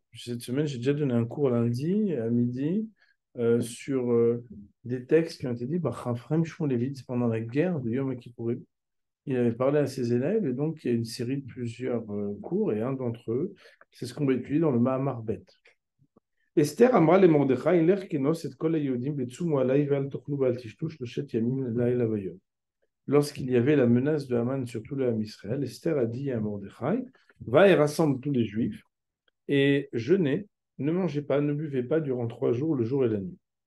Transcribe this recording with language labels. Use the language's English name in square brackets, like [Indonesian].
[French] Cette semaine, j'ai déjà donné un cours lundi à midi sur des textes qui ont été dits par Raphaël Shmulevitz pendant la guerre de Yom Kippourim. Il avait parlé à ses élèves et donc il y a une série de plusieurs cours et un d'entre eux, c'est ce qu'on va étudier dans le Mahamar Bet. [Hebrew] Esther אמרה למרדכי, לך כנוס את כל היהודים וצומו עליי ואל תאכלו ואל תשתו 3 ימים לילה ויום. [French] Lorsqu'il y avait la menace de Haman sur tout le Ham Israël, Esther a dit à Mordechai, va et rassemble tous les Juifs et jeûnez, ne mangez pas, ne buvez pas durant 3 jours, le jour et la nuit.